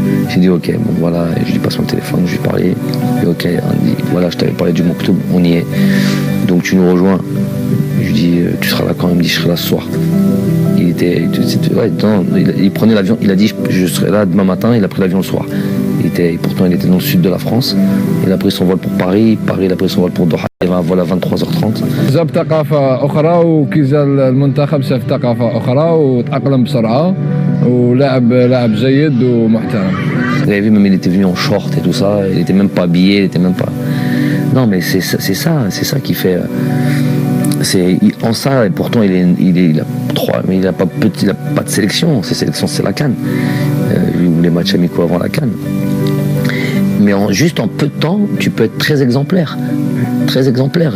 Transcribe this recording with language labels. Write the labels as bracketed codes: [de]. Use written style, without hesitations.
[fr] J'ai dit ok, bon voilà, et je lui passe mon téléphone, je lui parlais, et ok, on dit voilà, je t'avais parlé du Moktoub, on y est, donc tu nous rejoins. Je lui dis tu seras là quand ? Il me dit je serai là ce soir. Il prenait l'avion, il a dit je serai là demain matin, il a pris l'avion le soir. Il pourtant il était dans le sud de la France. Il a pris son vol pour Paris, il a pris son vol pour Doha. Il avait un vol à 23h30. [ar] جاب ثقافة أخرى وكي جا المنتخب شاف ثقافة أخرى وتأقلم بسرعة ولاعب جيد ومحترم. [fr] Vous avez vu, même il était venu en short et tout ça, il était même pas habillé, il était même pas... Non mais c'est ça qui fait... En ça, et pourtant il a 3, mais il n'a pas de sélection, ses sélections c'est la CAN. Les matchs amicaux avant la CAN. Mais juste en peu de temps, tu peux être très exemplaire. Très exemplaire.